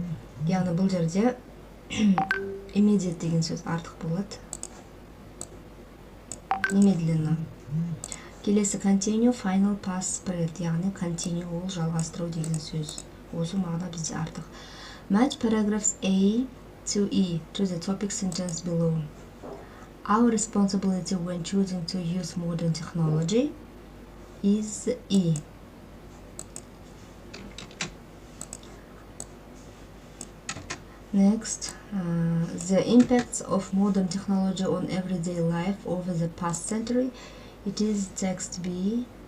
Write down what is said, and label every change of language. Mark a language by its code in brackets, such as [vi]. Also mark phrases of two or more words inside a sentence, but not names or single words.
[kk] Яғни бұл жерде immediate деген сөз артық болады. Немедленно. Келесі [en] continue, final, past, spread. [kk] Яғни continue ол жалғастыру деген сөз. Осы мағына бізде артық. [en] Match paragraphs A to E to the topic sentence below. Our responsibility when choosing to use modern technology is E. Next, the impacts of modern technology on everyday life over the past century, it is text B.